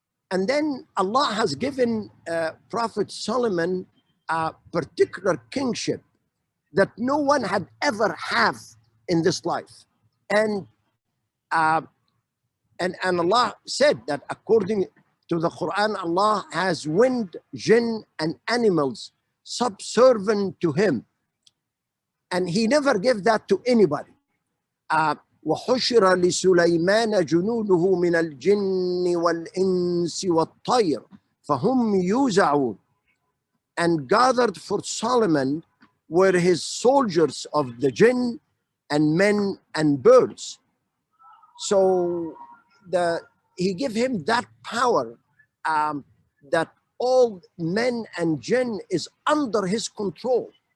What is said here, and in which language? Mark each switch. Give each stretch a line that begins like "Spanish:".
English: And then Allah has given Prophet Solomon a particular kingship that no one had ever have in this life. And uh, and Allah said that according to the Quran, Allah has wind, jinn, and animals subservient to him. And he never gave that to anybody.
Arabic: وحشر لسليمان جنوده من الجن والإنس والطير فهم يوزعون.
English: And gathered for Solomon were his soldiers of the jinn and men and birds. So he gave him that power, that all men and jinn is under his control.